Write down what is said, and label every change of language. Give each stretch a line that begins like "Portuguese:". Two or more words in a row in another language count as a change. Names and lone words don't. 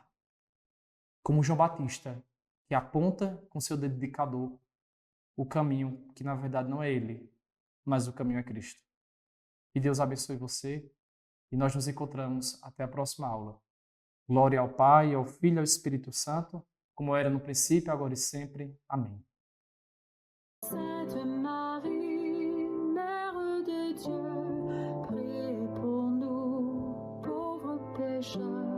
Portuguese: Como João Batista, que aponta com seu dedo indicador o caminho que na verdade não é ele, mas o caminho é Cristo. Que Deus abençoe você e nós nos encontramos até a próxima aula. Glória ao Pai, ao Filho e ao Espírito Santo, como era no princípio, agora e sempre. Amém.
French: Sainte Marie, Mère de Dieu, priez pour nous, pauvres pécheurs.